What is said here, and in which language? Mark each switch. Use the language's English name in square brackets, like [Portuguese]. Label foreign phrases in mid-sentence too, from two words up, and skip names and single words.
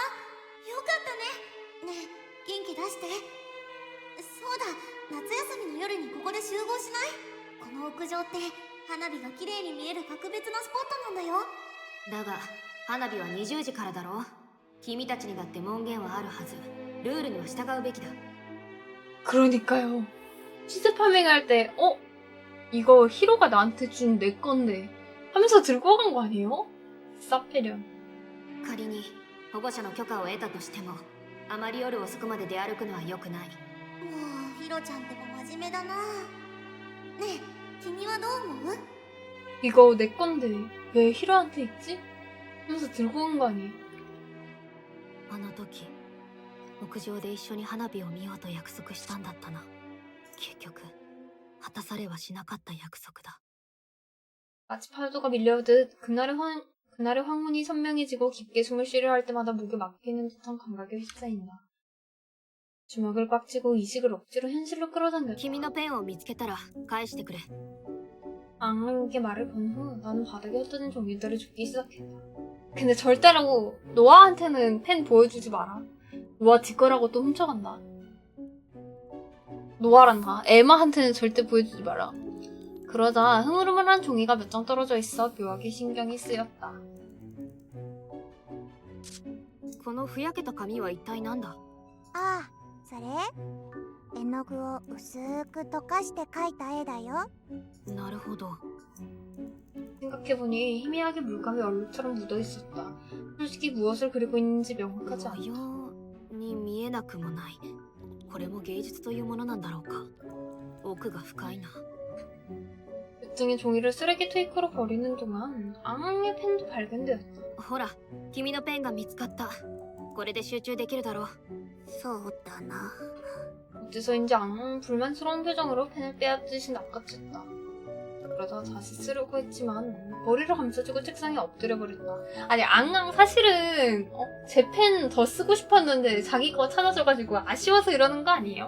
[Japanese] よかったね。ねえ、元気出して。そうだ、夏休みの夜にここで集合しない？この屋上って花火が綺麗に見える格別なスポットなんだよ。だが花火は20時からだろう。 君たちにだって門限はあるはず。ルールには従うべきだ。 [Korean] 그러니까요. 시즈 파밍할 때, 이거 히로가 나한테 준 내 건데 하면서 들고 간 거 아니에요? 싸패련. [Japanese] 仮に保護者の許可を得たとしても、あまり夜遅くまで出歩くのは良くない。もうヒロちゃんってば真面目だな。ねえ君はどう思う？ [Korean] 이거 내 건데 왜 히로한테 있지? 하면서 들고 간 거 아니에요? [Japanese] あの時屋上で一緒に花火を見ようと約束したんだったな。結局果たされはしなかった約束だ。 [Korean] 마치 파도가 밀려오듯 그날의 황혼이 선명해지고 깊게 숨을 쉬려 할 때마다 목에 막히는 듯한 감각에 휩싸인다. 주먹을 꽉 쥐고 이식을 억지로 현실로 끌어당겼다. [Japanese] 君のペンを見つけたら返してくれ。 [Korean] 앙앙에게 말을 건 후 나는 바닥에 흩어진 종이들을 줍기 시작했다. 근데 절대로 노아한테는 펜 보여주지 마라. 노아 지 거라고 또 훔쳐간다. 노아란다. 에마한테는 절대 보여주지 마라. 그러자 흐물흐물한 종이가 몇 장 떨어져 있어 묘하게 신경이 쓰였다. [Japanese] このふやけた紙は一体なんだ。ああ、それ絵の具を薄く溶かして描いた絵だよ。なるほど。 [Korean] 생각해보니 희미하게 물감이 얼룩처럼 묻어있었다. 솔직히 무엇을 그리고 있는지 명확하지 않다. [Japanese] 模様に見えなくもない。これも芸術というものなんだろうか。奥が深いな。 [Korean] 몇 등의 종이를 쓰레기 트위커로 버리는 동안 앙앙의 펜도 발견되었다. [Japanese] ほら、君のペンが見つかった。これで集中できるだろう。そうだな。 [Korean] 어째서인지 앙앙은 불만스러운 표정으로 펜을 빼앗듯이 낚아챘다. 그러다 다시 쓰려고 했지만 머리를 감싸주고 책상에 엎드려버렸다. 아니 앙앙 사실은 제 펜 더 쓰고 싶었는데 자기 거 찾아줘가지고 아쉬워서 이러는 거 아니에요?